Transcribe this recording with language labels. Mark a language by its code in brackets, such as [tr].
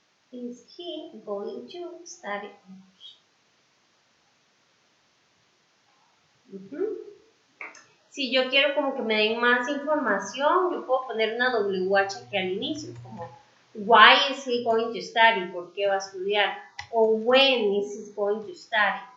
[en] Is he going to study English? [es] Si yo quiero como que me den más información, yo puedo poner una WH aquí al inicio, como [en] why is he going to study? [es] ¿Por qué va a estudiar? O [en] when is he going to study?